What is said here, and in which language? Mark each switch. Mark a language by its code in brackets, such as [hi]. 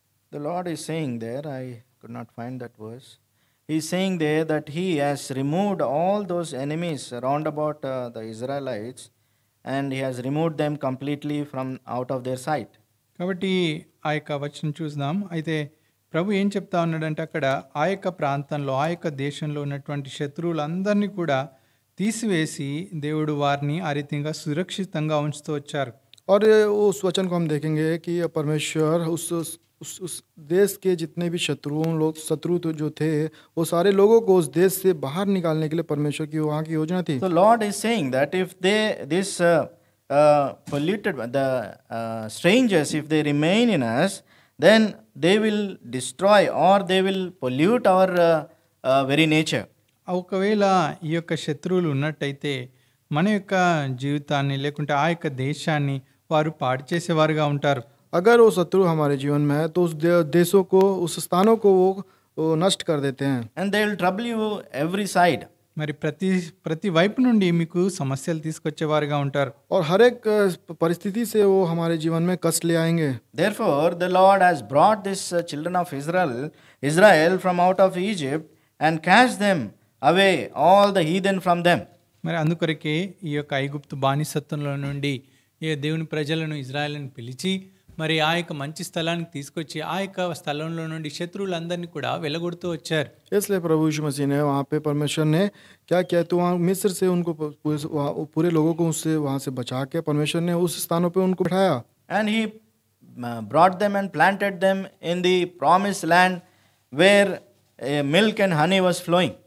[en] The Lord is saying there, I could not find that verse. He is saying there that He has removed all those enemies around about the Israelites, and He has removed them completely from out of their sight. [te] కాబట్టి ఆ యొక్క వచనం చూద్దాం. అయితే ప్రభు ఏం చెప్తా ఉన్నాడంటే అక్కడ ఆ యొక్క ప్రాంతంలో ఆ యొక్క దేశంలో ఉన్నటువంటి శత్రువులందరినీ కూడా తీసివేసి దేవుడు వారిని ఆ రీతిగా సురక్షితంగా ఉంచుతూ వచ్చారు. [hi] और उस वचन को हम देखेंगे कि परमेश्वर उस देश के जितने भी शत्रु तो जो थे वो सारे लोगों को उस देश से बाहर निकालने के लिए परमेश्वर की वहाँ की योजना थी. [en] So Lord is saying that if this polluted strangers, if they remain in us, then they will destroy or they will pollute our very nature. [te] ఒకవేళ ఈ యొక్క శత్రువులు ఉన్నట్టయితే మన యొక్క జీవితాన్ని లేకుంటే ఆ యొక్క దేశాన్ని వారు పాడు చేసేవారుగా ఉంటారు. [hi] अगर वो शत्रु हमारे जीवन में है तो उस देशों को उस स्थानों को वो नष्ट कर देते हैं. [en] And they will trouble you every side. [te] మరి ప్రతి వైపు నుండి మీకు సమస్యలు తీసుకొచ్చేవారుగా ఉంటారు. [hi] और हर एक परिस्थिति से वो हमारे जीवन में कष्ट ले आएंगे. [en] Therefore the Lord has brought this children of Israel from out of Egypt and cast them away, all the heathen from them. [te] మరి అందుకొరకే ఈ యొక్క ఐగుప్తు బానిసత్వంలో నుండి ఈ దేవుని ప్రజలను ఇజ్రాయెల్ని పిలిచి మరి ఆ యొక్క మంచి స్థలానికి తీసుకొచ్చి ఆ యొక్క స్థలంలో నుండి శత్రువులందరినీ కూడా వెలగొడుతూ వచ్చారు. [hi] इसलिए प्रभु यीशु मसीह ने वहाँ पे परमेश्वर ने क्या किया, तो वहाँ मिस्र से उनको पूरे लोगों को उससे वहाँ से बचा के परमेश्वर ने उस स्थानों पे उनको बिठाया. [en] And He brought them and planted them in the promised land where milk and honey was flowing.